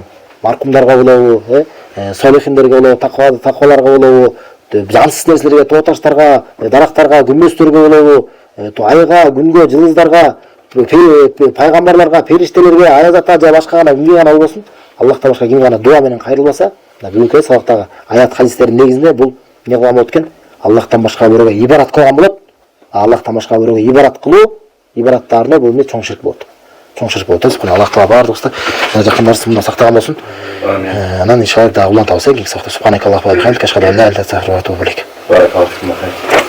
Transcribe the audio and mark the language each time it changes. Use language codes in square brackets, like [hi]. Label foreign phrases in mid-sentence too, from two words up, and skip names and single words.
[ky] Маркумдарга болобу, солихиндерге болобу, такваларга болобу, жансыз нерселерге, тоо таштарга, дарактарга, күмбөздөргө болобу, айга, күнгө, жылдыздарга, пайгамбарларга, периштелерге, аязатка же башка гана кимге гана болбосун, Аллахтан башка кимге гана дуа менен кайрылбаса, бүгүнкү сабактагы аят хадистердин негизинде бул эмне кылган болот экен? Аллахтан башка бирөөгө ибарат кылган болот. Аллахтан башка бирөөгө ибарат кылуу, ибараттарына бул эмне чоң ширк болот. Чоң ширк болот. Аллах Таала бардыгыбызды жакындарыбызды мындан сактаган болсун. Анан иншалла дагы улантабыз кийинки сабакта. [ar] سبحانك اللهم وبحمدك أشهد أن لا إله إلا أنت أستغفرك وأتوب إليك.